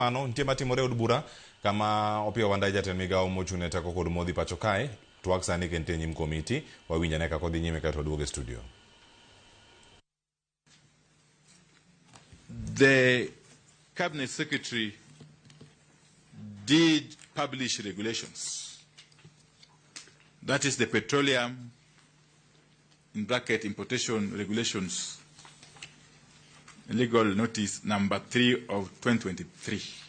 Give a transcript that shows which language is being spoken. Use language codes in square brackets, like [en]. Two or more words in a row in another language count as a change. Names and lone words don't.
[luo] Ano ntiema timore od bura kama Opiyo Wandayi jatend migao mochune teko kod modhi pacho kae twak sani kente nyim komiti wawinja ne kako dhi nyime kato duoge studio. [en] The Cabinet Secretary did publish regulations. That is the petroleum (importation regulations) legal notice number 3 of 2023.